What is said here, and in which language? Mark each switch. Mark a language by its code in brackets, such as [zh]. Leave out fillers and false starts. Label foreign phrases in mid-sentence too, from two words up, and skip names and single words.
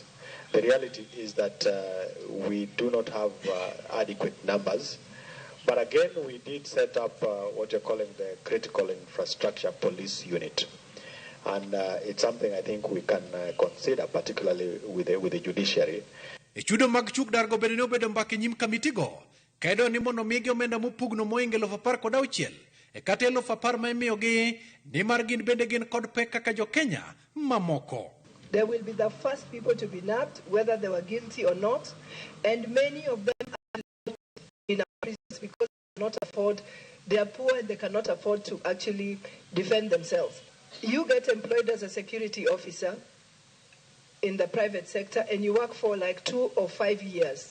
[en] The reality is that we do not have adequate numbers. But again, we did set up what you're calling the critical infrastructure police unit. And it's something I think we can consider, particularly with the judiciary. [luo] Chudo mag chuk dar go bende ne obedo mbaka nyim kamiti go. Kaido ni mondo migi omenda mopugno moinge 1016. E kata 1010 ma imiyogi ni mar gin bende gin kod pek kaka jo Kenya mamoko. [en] They will be the first people to be nabbed, whether they were guilty or not. And many of them are in our prisons because they cannot afford, they are poor and they cannot afford to actually defend themselves. You get employed as a security officer in the private sector and you work for like 2 or 5 years.